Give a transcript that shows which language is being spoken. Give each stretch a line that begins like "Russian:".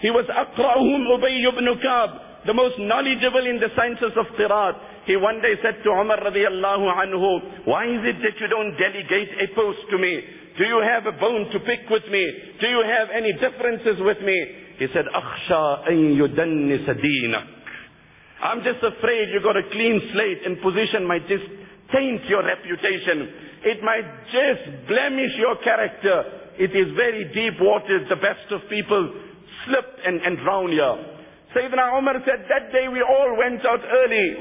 English: He was أَقْرَأُهُمْ Ubay ibn Ka'b, the most knowledgeable in the sciences of Qiraat. He one day said to Umar radiallahu anhu, why is it that you don't delegate a post to me? Do you have a bone to pick with me? Do you have any differences with me?
Arabic: He said, أَخْشَىٰ أَن يُدَنِّسَ دِينَكَ.
English: I'm just afraid you got a clean slate and position might just taint your reputation. It might just blemish your character. It is very deep waters. The best of people slip and drown you. Sayyidina Umar said, that day we all went out early.